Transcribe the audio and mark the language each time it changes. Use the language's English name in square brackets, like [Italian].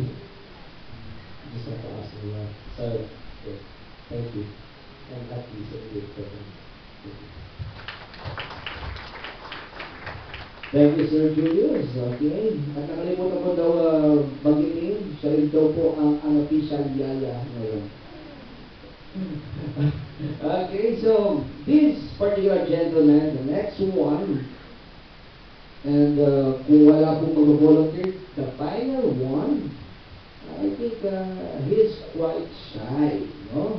[English] You just have to ask me why. So yeah, thank you. And happy to see you again. Thank you, Sir Julius. Okay. [Filipino] At nakalimutan ko daw banggitin, siya rin daw po ang unofficial yaya ngayon. [English] Okay, so this particular gentleman, the next one, and [Filipino] kung wala pong mag-volunteer, [English] the final one, I think he's quite shy, no?